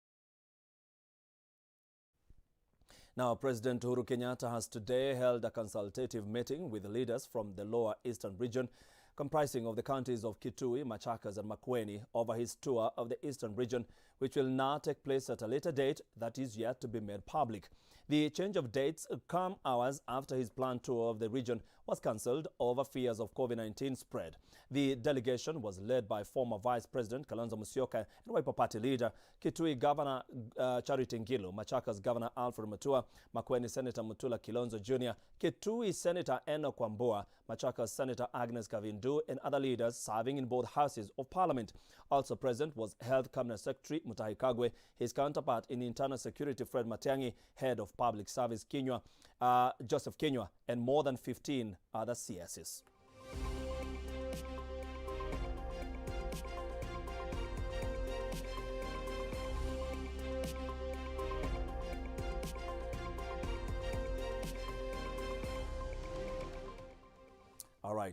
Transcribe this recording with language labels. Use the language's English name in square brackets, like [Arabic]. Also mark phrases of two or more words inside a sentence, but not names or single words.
[English] Now, President Uhuru Kenyatta has today held a consultative meeting with leaders from the Lower Eastern region, comprising of the counties of Kitui, Machakos and Makueni, over his tour of the Eastern region, which will now take place at a later date that is yet to be made public. The change of dates come hours after his planned tour of the region was cancelled over fears of COVID-19 spread. The delegation was led by former Vice President Kalonzo Musyoka and Wiper Party leader Kitui Governor Charity Ngilu, Machakos Governor Alfred Mutua, Makueni Senator Mutula Kilonzo Jr., Kitui Senator Enoch Wambua, Machakos Senator Agnes Kavindu, and other leaders serving in both houses of Parliament. Also present was Health Cabinet Secretary Mutahi Kagwe, his counterpart in Internal Security Fred Matiang'i, Head of Public Service Joseph Kinyua, and more than 15 other CSs. All right.